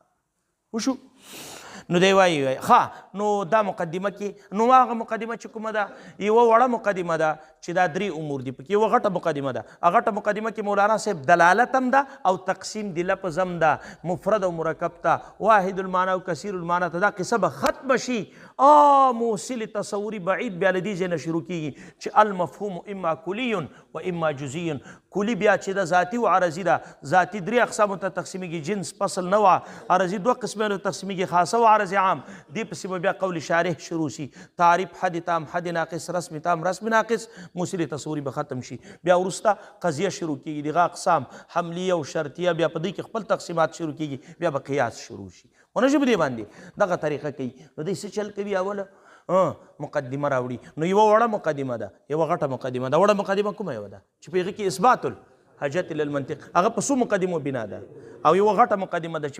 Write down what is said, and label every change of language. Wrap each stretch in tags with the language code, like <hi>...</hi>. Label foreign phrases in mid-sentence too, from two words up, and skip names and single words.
<ps>وشو نو دی وایي ښه نو دا مقدمه کې نو هغه مقدمه چې کومه ده یوه وړه مقدمه ده چې دا درې امور دي پکې یوه غټه مقدمه ده غټه مقدمه کې مولانا صاحب دلالت هم ده او تقسیم د لفظ هم ده مفرد او مرکب ته</ps> <ar>واحد المعنی</ar> <ps>او</ps> <ar>کثیر المعنی</ar> <ps>ته دا قصه به ختم شي موصل تصوري بعید بیا له دې ځای نه شروع کېږي چې</ps> <ar>المفهوم اما کلي و اما</ar> <ps>جزئی کلي بیا چې ده ذاتي و عرضي ده ذاتي درې اقسامو ته تقسیمیږي جنس فصل نوع عرضي دوه قسمونو ته تقسیمیږي</ps> <ar>خاصه و عرض عام</ar> <ps>دې پسې به بیا قول شارح شروع شي تعریف حد تام حد ناقص رسم تام رسم ناقص موصل تصوري به ختم شي بیا وروسته قضیه شروع کېږي دغه اقسام حملیه او شرطیه بیا په دې کې خپل تقسیمات شروع کېږي بیا به قیاس شروع شي ونه ژبه دې باندې دغه طریقه کوي نو دوی څه چل کوي اوله مقدمه راوړي نو یوه وړه مقدمه ده یوه غټه مقدمه ده وړه مقدمه کومه یوه ده چې په هغې کې</ps> <ar>اثبات الحاجت الی المنطق</ar> <ps>هغه په څو مقدمو بنا ده او یوه غټه مقدمه ده چې</ps>